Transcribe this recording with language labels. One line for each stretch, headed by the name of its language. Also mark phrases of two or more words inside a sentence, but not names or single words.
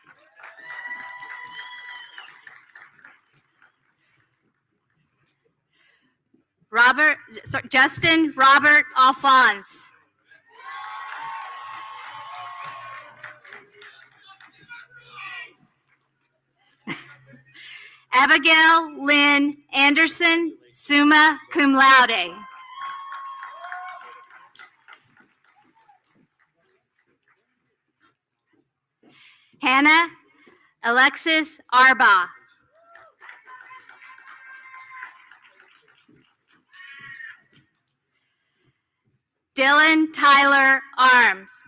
English: Justin Robert Alphonse. Abigail Lynn Anderson,
Latin: summa cum laude.
English: Hannah Alexis Arba. Dylan Tyler Arms.